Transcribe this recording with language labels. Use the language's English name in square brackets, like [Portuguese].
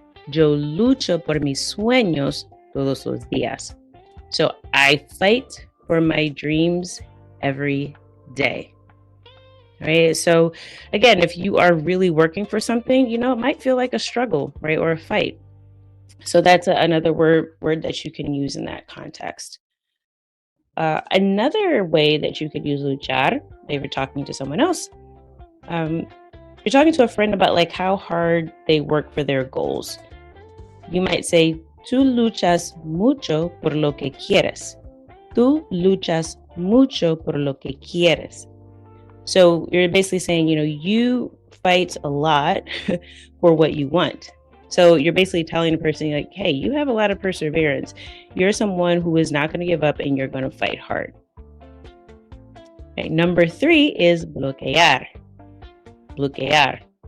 [Spanish] Yo lucho por mis sueños todos los días. [English] So I fight for my dreams every day. Right? So again, if you are really working for something, it might feel like a struggle, right? Or a fight. So that's another word that you can use in that context. Another way that you could use luchar, if you're talking to someone else, you're talking to a friend about like how hard they work for their goals. [Spanish] You might say, tú luchas mucho por lo que quieres. Tú luchas mucho por lo que quieres. [English] So you're basically saying, you fight a lot for what you want. So you're basically telling a person like, hey, you have a lot of perseverance. You're someone who is not going to give up and you're going to fight hard. Okay, number 3 is bloquear. Bloquear.